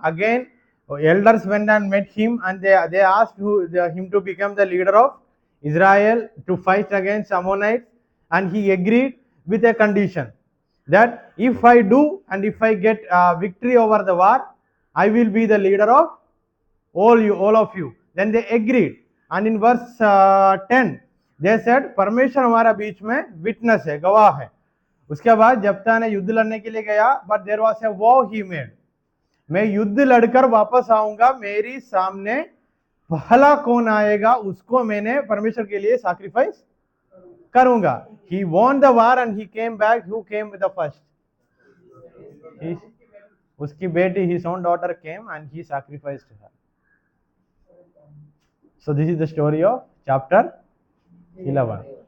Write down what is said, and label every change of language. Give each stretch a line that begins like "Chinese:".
English: Again, elders went and met him, and they asked him to become the leader of Israel to fight against Ammonites, and he agreed with a condition that if I do and if I get victory over the war, I will be the leader of all of you. Then they agreed. And in verse 10, they said,
Hindi: परमेश्वर हमारा बीच में witness है, गवाह है. उसके बाद जप्ता ने युद्ध लड़ने के लिए गया,
English: but there was a vow he made.
Hindi: मैं युद्ध लड़कर वापस आऊंगा, मेरी सामने पहला कौन आएगा उसको मैंने परमेश्वर के लिए सैक्रिफाइस करूंगा.
English: He won the war and he came back. Who came with the first?
Hindi: उसकी बेटी,
English: his own daughter came and he sacrificed her. So this is the story of chapter 11.